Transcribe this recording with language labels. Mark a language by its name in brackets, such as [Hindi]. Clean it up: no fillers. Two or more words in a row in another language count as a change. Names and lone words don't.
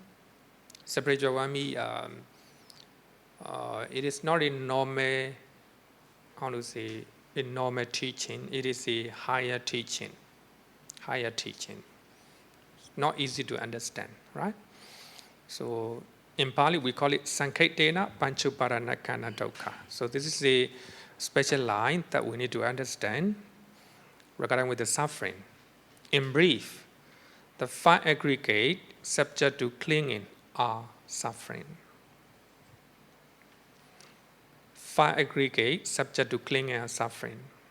[English] Spiritual one means it is not in normal, in normal teaching. It is a higher teaching. Higher teaching. Not easy to understand, right? So in Pali we call it [Pali] Sanketena pañcupādānakkhandā dukkhā. [English] So this is a special line that we need to understand regarding with the suffering. In brief, the 5 aggregate subject to clinging are suffering. 5 aggregate subject to clinging are suffering.